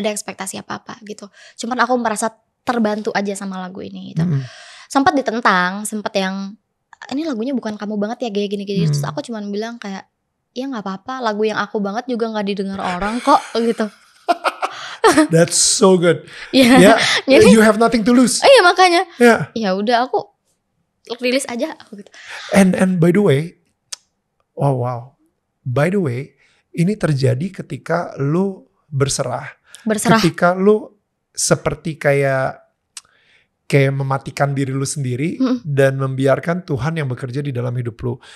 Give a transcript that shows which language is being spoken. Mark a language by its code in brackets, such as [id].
[id] ada ekspektasi apa-apa gitu. Cuman aku merasa terbantu aja sama lagu ini gitu. Sempat ditentang, sempat yang ini lagunya bukan kamu banget ya kayak gini-gini. Terus aku cuman bilang kayak, ya gak apa-apa, lagu yang aku banget juga gak didengar orang kok gitu. [en] That's so good. Yeah, you have nothing to lose. [id] Iya makanya. Ya udah aku rilis aja aku gitu. [en] And by the way, wow. By the way, [id] ini terjadi ketika lu berserah. Ketika lu seperti kayak mematikan diri lu sendiri dan membiarkan Tuhan yang bekerja di dalam hidup lu.